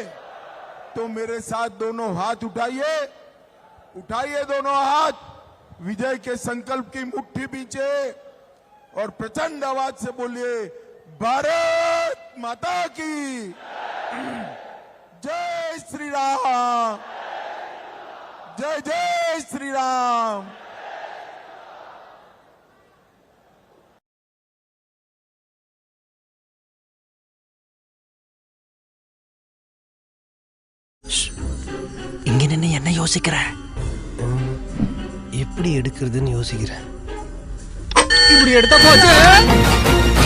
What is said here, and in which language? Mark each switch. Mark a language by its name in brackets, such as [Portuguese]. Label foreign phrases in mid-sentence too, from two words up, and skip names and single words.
[Hindi] तो मेरे साथ दोनों हाथ उठाइए, उठाइए दोनों हाथ, विजय के संकल्प की मुट्ठी बीचे और प्रचंड आवाज से बोलिए, भारत माता की जय श्री राम, जय जय श्री राम। [Tamil] இங்க நின்னு என்ன யோசிக்கிற? எப்படி எடுக்கிறதுன்னு யோசிக்கிறேன். இப்படி எடுத்தா போச்சு.